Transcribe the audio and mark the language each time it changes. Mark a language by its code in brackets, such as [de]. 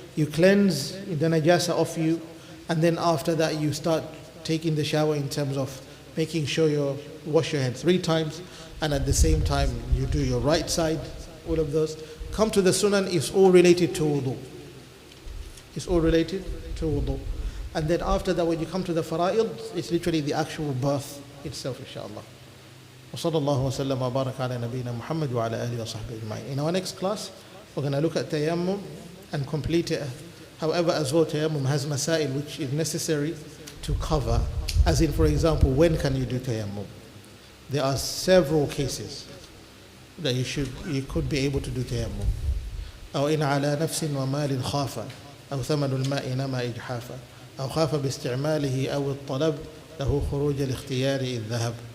[en] You cleanse the najasa off you, and then after that you start taking the shower in terms of making sure you wash your hands 3 times, and at the same time you do your right side, all of those. Come to the sunan, it's all related to wudu. It's all related to wudu. And then after that, when you come to the fara'id, it's literally the actual bath itself, inshallah. [ar] وصلى الله وسلم وبارك على نبينا محمد وعلى آله وصحبه أجمعين. [en] In our next class, we're going to look at tayammum and complete it. However, as well, tayammum has masail which is necessary to cover. As in, for example, when can you do tayammum? There are several cases that you could be able to do tayammum. [ar] أو إن على نفس ومال خاف أو ثمن الماء نما إجحافا أو خاف باستعماله أو الطلب له خروج الاختيار إذ ذهب.